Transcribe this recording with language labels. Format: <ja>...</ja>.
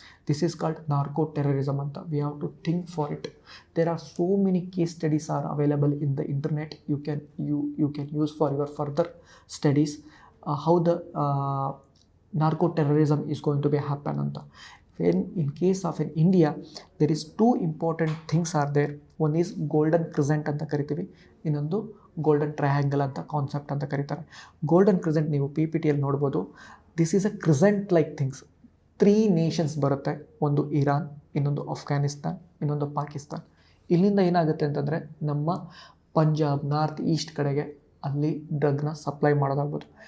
<en>This is called narco terrorism ಅಂತ. We have to think for it. There are so many case studies are available in the internet. You can use for your further studies how the narco terrorism is going to be happen anta. When in case of in India, there is two important things are there. One is golden crescent</en> <kn>anta karitivi, ಇನ್ನೊಂದು golden triangle ಅಂತ concept ಅಂತ ಕರೀತಾರೆ. golden crescent ನೀವು PPT ಅಲ್ಲಿ ನೋಡ್ಬೋದು.</kn> <en>This is a crescent like things.</en> <kn>3 Nations ಬರುತ್ತೆ, ಒಂದು Iran, ಇನ್ನೊಂದು ಅಫ್ಘಾನಿಸ್ತಾನ್, ಇನ್ನೊಂದು ಪಾಕಿಸ್ತಾನ್. ಇಲ್ಲಿಂದ ಏನಾಗುತ್ತೆ ಅಂತಂದರೆ ನಮ್ಮ ಪಂಜಾಬ್ ನಾರ್ತ್ ಈಸ್ಟ್ ಕಡೆಗೆ ಅಲ್ಲಿ ಡ್ರಗ್ನ ಸಪ್ಲೈ ಮಾಡೋದಾಗ್ಬೋದು.</kn>